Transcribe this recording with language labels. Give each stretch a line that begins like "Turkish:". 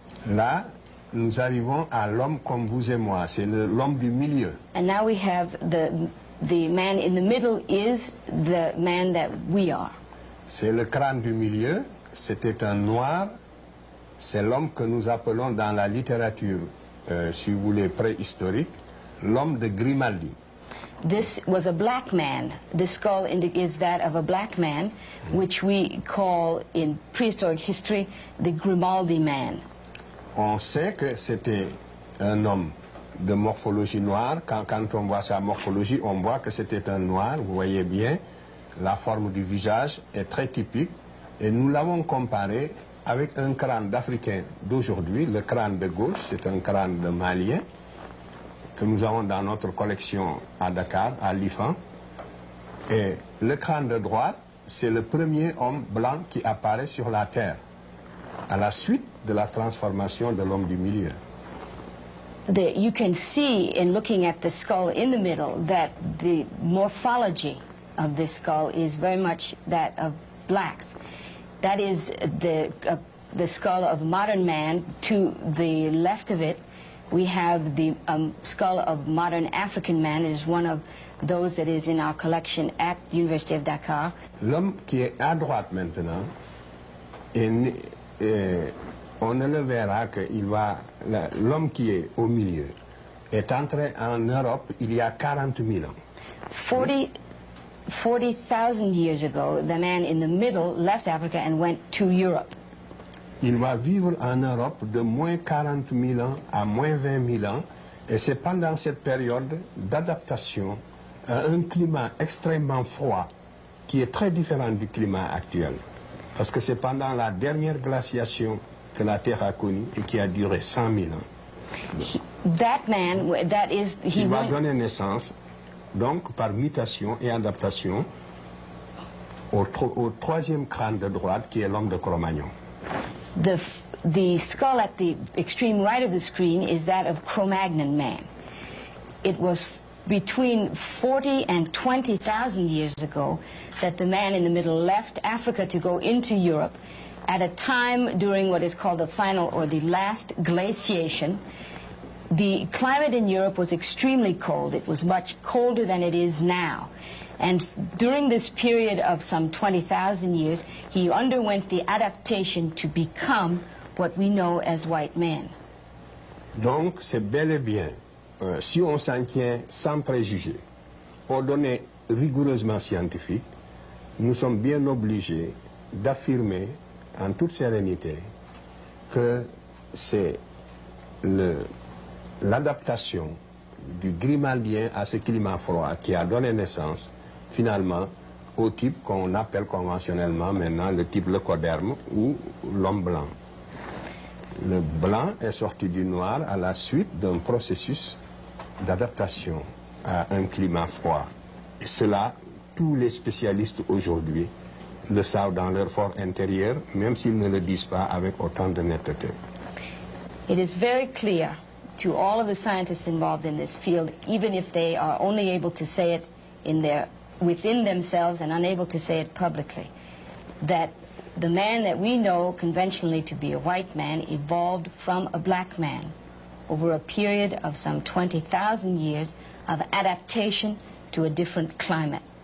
French: Là, nous arrivons à l'homme comme vous et moi. C'est l'homme du milieu.
English: And now we have the man in the middle is the man that we are.
French: C'est le crâne du milieu. C'était un noir. C'est l'homme que nous appelons dans la littérature, si vous voulez, préhistorique, l'homme de Grimaldi.
English: This was a black man. The skull is that of a black man, which we call in prehistoric history the Grimaldi man.
French: On sait que c'était un homme de morphologie noire. Quand on voit sa morphologie, on voit que c'était un noir. Vous voyez bien, la forme du visage est très typique. Et nous l'avons comparé avec un crâne d'Africain d'aujourd'hui. Le crâne de gauche, c'est un crâne de Malien que nous avons dans notre collection à Dakar, à l'IFAN. Et le crâne de droite, c'est le premier homme blanc qui apparaît sur la Terre, à la suite de la transformation de l'homme du milieu.
English: You can see in looking at the skull in the middle that the morphology of this skull is very much that of blacks. That is the skull of modern man. To the left of it, we have the skull of modern African man. It is one of those that is in our collection at the University of Dakar.
French: L'homme qui est à droite maintenant, on ne le verra que l'homme qui est au milieu est entré en Europe il y a 40 000 ans.
English: 40,000 years ago, the man in the middle left Africa and went to Europe.
French: Il va vivre en Europe de moins 40 000 ans à moins 20 000 ans, et c'est pendant cette période d'adaptation à un climat extrêmement froid qui est très différent du climat actuel. Parce que c'est pendant la dernière glaciation que la Terre a connue et qui a duré 100 000 ans. Il va donner naissance, donc par mutation et adaptation, au troisième crâne de droite qui est l'homme de Cro-Magnon.
English: The skull at the extreme right of the screen is that of Cro-Magnon man. It was between 40 and 20,000 years ago that the man in the middle left Africa to go into Europe at a time during what is called the final or the last glaciation. The climate in Europe was extremely cold. It was much colder than it is now. And during this period of some 20,000 years, he underwent the adaptation to become what we know as white man.
French: Donc, c'est bel et bien, si on s'en tient sans préjugés, aux données rigoureusement scientifiques, nous sommes bien obligés d'affirmer en toute sérénité que c'est l'adaptation du Grimaldien à ce climat froid qui a donné naissance finalement au type qu'on appelle conventionnellement maintenant le type leucoderme ou l'homme blanc. Le blanc est sorti du noir à la suite d'un processus d'adaptation à un climat froid. Et cela, tous les spécialistes aujourd'hui le savent dans leur fort intérieur, même s'ils ne le disent pas avec autant de netteté.
English: It is very clear to all of the scientists involved in this field, even if they are only able to say it within themselves and unable to say it publicly, that the man that we know conventionally to be a white man evolved from a black man over a period of some 20,000 years of adaptation to a different climate.